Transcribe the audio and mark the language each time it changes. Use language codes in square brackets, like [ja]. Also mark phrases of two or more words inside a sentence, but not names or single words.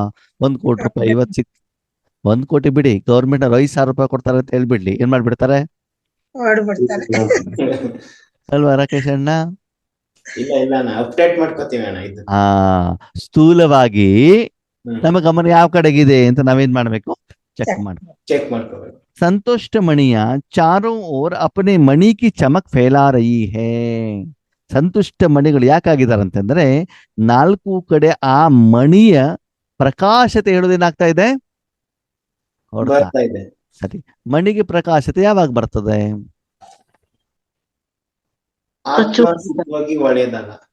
[kn] 1 ಕೋಟಿ ರೂಪಾಯಿ ಇವತ್ತು 1 ಕೋಟಿ ಬಿಡಿ, ಗೌರ್ಮೆಂಟ್ 5,000 ರೂಪಾಯಿ ಕೊಡ್ತಾರೆ ಅಂತ ಹೇಳ್ಬಿಡ್ಲಿ, ಏನ್ ಮಾಡ್ಬಿಡ್ತಾರೆ? ಹೊರಡ್ಬಿಡ್ತಾರೆ. ಅಲ್ವಾ ರಾಕೇಶ್ ಅಣ್ಣ? ಇಲ್ಲ ಅಪ್ಡೇಟ್ ಮಾಡ್ಕೋತೀವಿ ಅಣ್ಣ. ಇದು ಸ್ಥೂಲವಾಗಿ ನಮ್ಮ ಗಮನ ಯಾವ ಕಡೆಗಿದೆ ಅಂತ ನಾವೇನ್ ಮಾಡ್ಬೇಕು? ಚೆಕ್ ಮಾಡ್ಬೇಕು. ಚೆಕ್ ಮಾಡ್ಕೋಬೇಕು. [hi] संतुष्ट मणिया चारों ओर अपने मणि की चमक फैला रही है. [kn] ಸಂತುಷ್ಟ ಮಣಿಗಳು ಯಾಕಾಗಿದ್ದಾರೆ ಅಂತಂದ್ರೆ, 4 ಕಡೆ ಆ ಮಣಿಯ ಪ್ರಕಾಶತೆ ಹೇಳೋದೇನಾಗ್ತಾ ಇದೆ? ಬರ್ತಾ ಇದೆ. ಸರಿ, ಮಣಿಗೆ ಪ್ರಕಾಶತೆ ಯಾವಾಗ ಬರ್ತದೆ? ಆತ್ಮ ಒಳ್ಳೆಯದಾಗ.